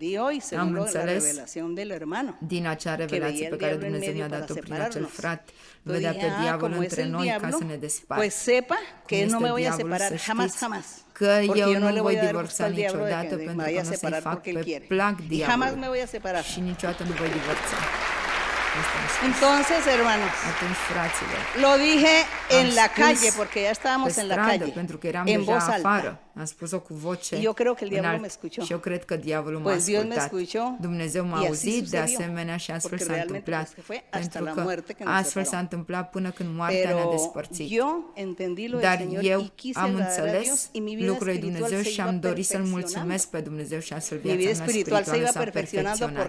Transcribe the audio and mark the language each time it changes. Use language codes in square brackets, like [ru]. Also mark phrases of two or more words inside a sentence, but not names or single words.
[ro] Am înțeles din acea revelație pe care Dumnezeu mi-a dat-o prin acel frate. Vedea pe diavol între noi ca să ne despartă. Cum este diavolul, să știți că eu nu voi divorța niciodată pentru că nu să-i fac pe plac diavolul și niciodată nu voi divorța. [es] Entonces, hermanos, lo dije en la calle, porque ya estábamos en la calle, en voz alta. [ro] Am spus-o cu voce [es] yo creo que el diablo me escuchó. [ro] Și eu cred că diavolul m-a ascultat. Dumnezeu m-a auzit, de asemenea, și astfel s-a întâmplat. Pentru că astfel s-a întâmplat până când moartea ne-a despărțit. Dar eu am înțeles lucrul lui Dumnezeu și am dorit să-L mulțumesc pe Dumnezeu și astfel viața mea spirituală s-a perfecționat.